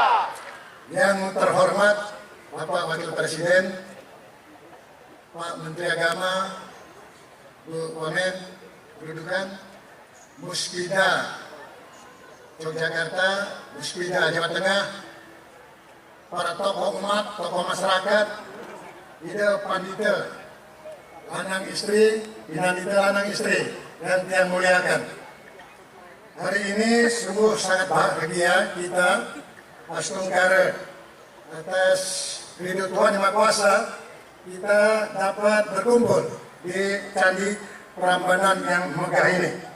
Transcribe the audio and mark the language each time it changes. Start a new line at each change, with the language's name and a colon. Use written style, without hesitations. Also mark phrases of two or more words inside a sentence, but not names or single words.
Indonesian: Yang terhormat Bapak Wakil Presiden, Pak Menteri Agama, Bu Wamen, kedudukan, Muspida Yogyakarta, Muspida Jawa Tengah, para tokoh umat, tokoh masyarakat,
Balinese: Ida Pandita, lanang istri, Pinanita lanang istri,
Indonesian: dan yang muliakan. Hari ini sungguh sangat bahagia kita Astungkara atas ridho Tuhan Yang Maha Kuasa kita dapat berkumpul di Candi Prambanan yang megah ini.